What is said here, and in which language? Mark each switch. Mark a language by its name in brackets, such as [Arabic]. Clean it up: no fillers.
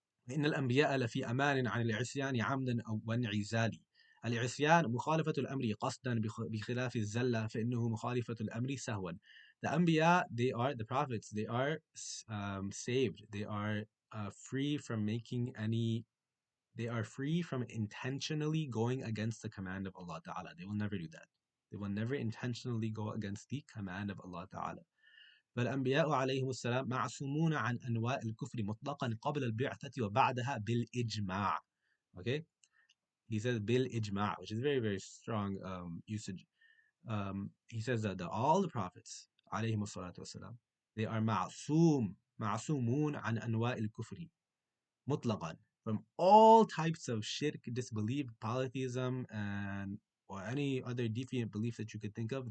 [Arabic] إن الأنبياء لفي أمان عن العصيان عمدا أو وانعزال. العصيان مخالفة الأمر قصدا بخلاف الزلة فإنه مخالفة الأمر سهوا. [English] The Anbiya, they are [Arabic] the prophets, they are saved, they are [English] free from making any. They are free from intentionally going against the command of Allah Ta'ala. They will never do that. They will never intentionally go against the command of Allah Ta'ala. [Arabic] فالأنبياء عليهم السلام معصومون عن أنواع الكفر مطلقا قبل البعثة وبعدها بالإجماع. [English] Okay? He says بالإجماع, which is very, very strong usage. He says that all the prophets [Arabic] عليهم الصلاة والسلام, [English] they are [Arabic] معصوم معصومون عن أنواع الكفر مطلقا, [English] from all types of shirk, disbelief, polytheism, and or any other deviant belief that you could think of.